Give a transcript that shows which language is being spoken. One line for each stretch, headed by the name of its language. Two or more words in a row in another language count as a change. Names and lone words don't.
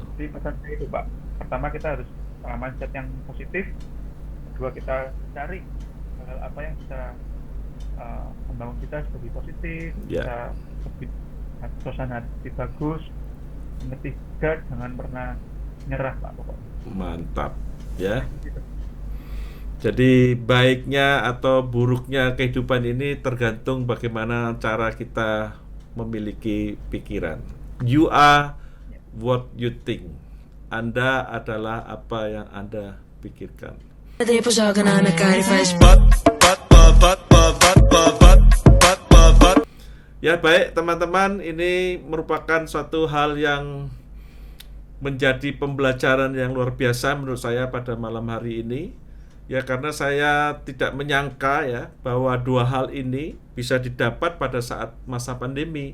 Indonesian: Jadi pesan saya itu Pak, pertama kita harus mindset yang positif, kedua kita cari hal apa yang bisa membangun kita lebih positif, bisa lebih suasana hati bagus, ketiga jangan pernah nyerah Pak pokoknya. Mantap ya. Jadi baiknya atau buruknya kehidupan ini tergantung bagaimana cara kita memiliki pikiran.
English: You are what you think.
Indonesian: Anda adalah apa yang Anda pikirkan. Vedrei på sakerna med Kari Fast. Ya baik teman-teman, ini merupakan suatu hal yang menjadi pembelajaran yang luar biasa menurut saya pada malam hari ini. Ya karena saya tidak menyangka ya bahwa dua hal ini bisa didapat pada saat masa pandemi.